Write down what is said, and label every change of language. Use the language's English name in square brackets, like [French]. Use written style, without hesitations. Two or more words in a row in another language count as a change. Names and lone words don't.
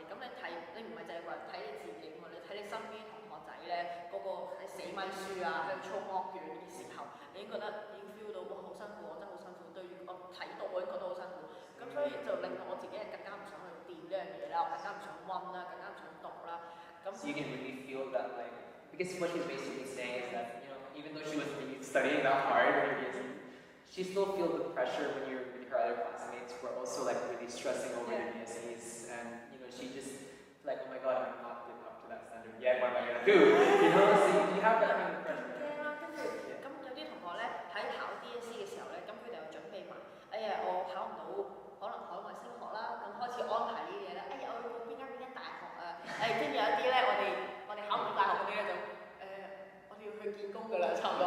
[Cantonese] 咁你唔係淨係話睇你自己㗎嘛，你睇你身邊同學仔咧，個喺死咪書啊，喺度操惡卷嘅時候，你已經覺得已經 feel 到哇好辛苦，我真係好辛苦。對於我睇到我已經覺得好辛苦。咁所以就令到我自己係更加唔想去掂呢樣嘢啦，我更加唔想温啦，更加唔想讀啦。咁 [English] So you can really feel that like because what she's basically saying is that even though she was really studying that hard when you're she still feels the pressure when you're with her other classmates who are also like really stressing over the DSEs and she just like oh my god I'm not living up to that standard yet what am I gonna do so you have that kind of pressure. [Cantonese] 咁有啲同學咧喺考 DSE 嘅時候咧，咁佢哋又準備埋，哎呀我考唔到。可能海外升學啦，咁開始安排呢啲嘢咧。哎呀，我要報邊間大學啊？跟住有一啲咧，我哋考唔到大學嗰啲咧就我哋要去見工㗎啦，差唔多。